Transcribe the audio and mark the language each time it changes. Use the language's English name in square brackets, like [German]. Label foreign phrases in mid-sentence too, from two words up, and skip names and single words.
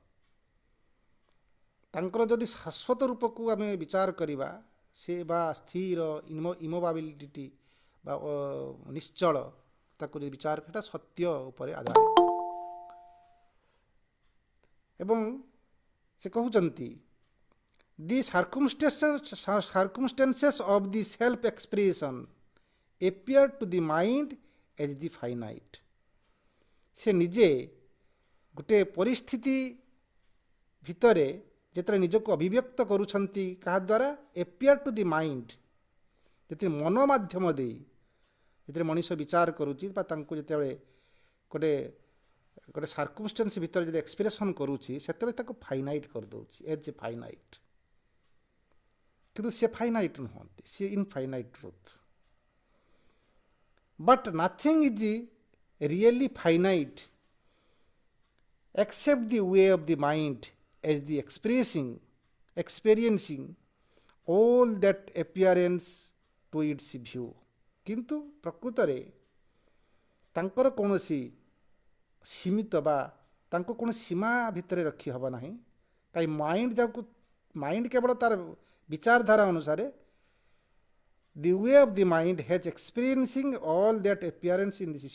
[Odia] ତାଙ୍କର ଯଦି ଶାଶ୍ୱତ ରୂପକୁ ଆମେ ବିଚାର କରିବା, ସେ ବା ସ୍ଥିର ଇମୋବାବିଲିଟି ବା ନିଶ୍ଚଳ, ତାକୁ ଯଦି ବିଚାର କରିବା ସତ୍ୟ ଉପରେ ଆଧାରିତ। ଏବଂ ସେ କହୁଛନ୍ତି [English] ଦି circumstances of the self expression appear to the mind as the finite। [Odia] ସେ ନିଜେ ଗୋଟେ ପରିସ୍ଥିତି ଭିତରେ ଯେତେବେଳେ ନିଜକୁ ଅଭିବ୍ୟକ୍ତ କରୁଛନ୍ତି କାହା ଦ୍ୱାରା? [English] appear to the mind। [Odia] ଯେତେବେଳେ ମନ ମାଧ୍ୟମ ଦେଇ ଯେତେବେଳେ ମଣିଷ ବିଚାର କରୁଛି ବା ତାଙ୍କୁ ଯେତେବେଳେ ଗୋଟେ ସାର୍କମଷ୍ଟାନ୍ସ ଭିତରେ ଯଦି ଏକ୍ସପ୍ରେସନ୍ କରୁଛି ସେତେବେଳେ ତାକୁ ଫାଇନାଇଟ୍ କରିଦେଉଛି, [English] as a finite. [Odia] କିନ୍ତୁ ସେ ଫାଇନାଇଟ୍ ନୁହନ୍ତି, ସେ [English] infinite truth. But nothing is really finite except the way of the mind as the experiencing all that appearance to its view। [Odia] କିନ୍ତୁ ପ୍ରକୃତରେ ତାଙ୍କର କୌଣସି ସୀମିତ ବା ତାଙ୍କୁ କୌଣସି ସୀମା ଭିତରେ ରଖି ହେବ ନାହିଁ। କାହିଁ ମାଇଣ୍ଡ ଯାକୁ ମାଇଣ୍ଡ କେବଳ ତାର ବିଚାରଧାରା ଅନୁସାରେ [English] the way of the mind has experiencing all that appearance in this.